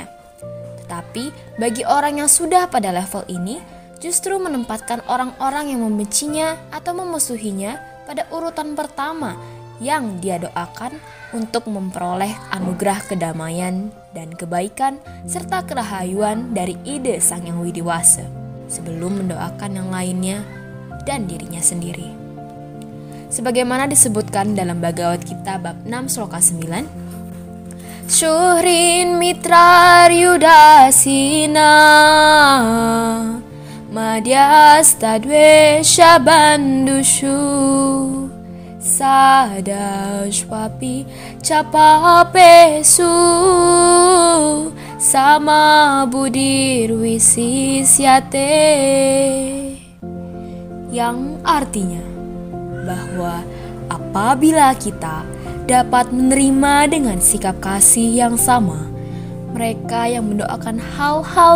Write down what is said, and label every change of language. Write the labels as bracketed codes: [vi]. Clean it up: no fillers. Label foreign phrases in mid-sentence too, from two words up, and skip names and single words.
[id] Tetapi bagi orang yang sudah pada level ini, justru menempatkan orang-orang yang membencinya atau memusuhinya pada urutan pertama yang dia doakan untuk memperoleh anugerah kedamaian dan kebaikan serta kerahayuan dari ide Sang Yang Widiwasa sebelum mendoakan yang lainnya dan dirinya sendiri. Sebagaimana disebutkan dalam Bhagavad Gita bab 6 sloka 9, [sa] Syuhrin mitrar yudasina Madhyastadvesha bandushu Sadashwapi capapesu Sama budir wisisyate, [id] yang artinya bahwa apabila kita dapat menerima dengan sikap kasih yang sama, mereka yang mendoakan hal-hal